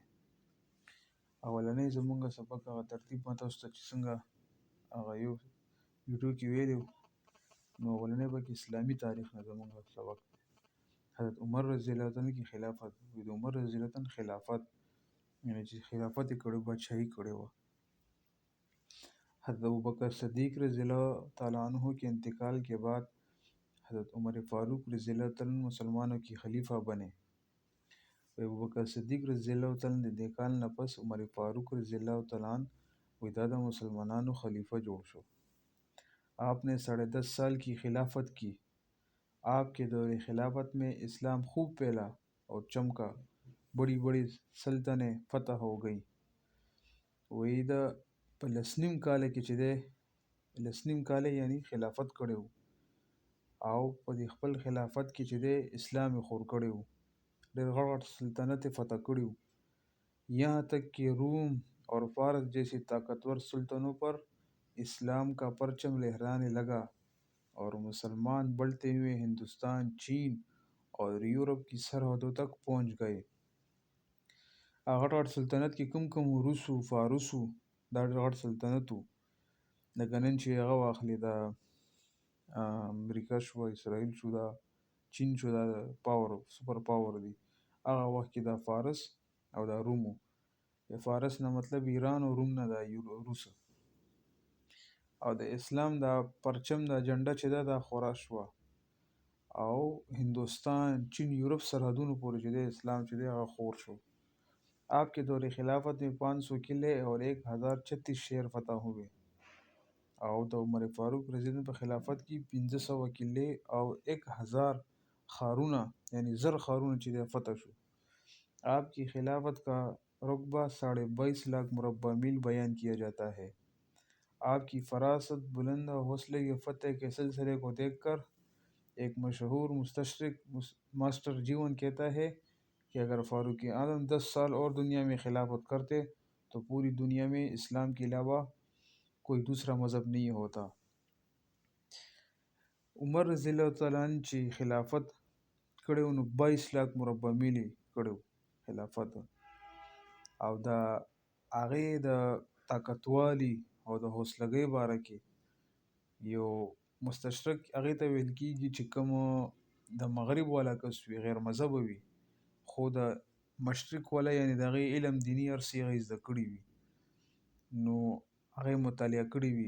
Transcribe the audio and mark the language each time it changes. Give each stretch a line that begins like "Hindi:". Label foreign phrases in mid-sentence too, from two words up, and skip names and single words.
Pashto: اولنۍ زمونږ سبق هغه ترتیب ما تاسو ته چې څنګه هغه یو ویډیو کې ویلی وو، نو اولنۍ به کې اسلامي تاریخ نه زمونږ سبق دی. حضرت عمر
Arabic: رضی الله تعالی
Pashto: کې خلافت د عمر
Arabic: رضی الله تعالی
Pashto: خلافت یعنی چې خلافت یې کړی بادشاهي کړې وه.
Urdu: حضرت ابوبکر صدیق
Arabic: رضی الله تعالی عنہ
Urdu: کے انتقال کے بعد حضرت عمر فاروق
Arabic: رضی اللہ تعالی عنہ
Urdu: مسلمانوں کی خلیفہ بنے.
Pashto: ابوبکر صدیق
Arabic: رضی اللہ تعالی عنہ
Pashto: د انتقال نه پس عمر فاروق
Arabic: رضی اللہ تعالی عنہ
Pashto: دا د مسلمانانو خلیفہ جوړ شو.
Urdu: آپ نے 10.5 سال کی خلافت کی. آپ کے دور خلافت میں اسلام خوب پھیلا اور چمکا. بڑی بڑی سلطنتیں فتح ہو گئیں.
Pashto: وی دا په لسنیم کال کې چې دی لسنیم کال یعنی خلافت کړی وو او په دې خپل خلافت کې چې دی اسلام یې خور کړی وو. ډېر غټ غټ سلطنت یې فتح کړي وو.
Urdu: یہاں تک کہ روم اور فارس جیسی طاقتور سلطنتوں پر اسلام کا پرچم لہرانے لگا اور مسلمان بڑھتے ہوئے ہندوستان، چین اور یورپ کی سرحدوں تک پہنچ گئے.
Pashto: غټ غټ سلطنت کې کوم روس و فارس و، دا ډېر غټ سلطنت و. لکه نن چې هغه واخلې دا امریکا شو، اسرائیل شو، دا چین شو، دا
English: power super power
Pashto: دی. هغه وخت کې دا فارس او دا روم و. فارس نه مطلب ایران او روم نه دا روس. او د اسلام دا پرچم دا جنډه چې ده دا خورا شوه او ہندوستان، چین، یورپ سرحدونو پورې چې دی اسلام چې دی هغه خور شو.
Urdu: آپ کے دور خلافت میں 500 قلعے اور 1036 شہر فتح ہوئے.
Pashto: او د عمر فاروق
Arabic: رضی الله
Pashto: په خلافت کې 1500 قلعې او 1000 خارونه یعنی زر خارونه چې دی فتح شو.
Urdu: آپ کی خلافت کا رقبہ 22.5 لاکھ مربع میل بیان کیا جاتا ہے. آپ کی فراست بلند اور حوصلے کے فتح کے سلسلے کو دیکھ کر ایک مشہور مستشرق ماسٹر جیون کہتا ہے کہ اگر فاروق اعظم 10 سال اور دنیا میں خلافت کرتے تو پوری دنیا میں اسلام کے علاوہ کوئی دوسرا مذہب نہیں ہوتا.
Pashto: عمر
Arabic: رضی الله تعالی عنہ
Pashto: چې خلافت کړی نو 22 لاکھ مربع میل کړو خلافت. او دا هغې د طاقتوالي او د حوصلګۍ باره کې یو مستشرق هغې ته ویل کېږي چې کوم د مغرب والا کس وي، غیر مذهبه وي، خو د مشرق والا یعنی د هغې علم دیني هر څه هغې زده کړي وي، نو هغې مطالعه کړي وي.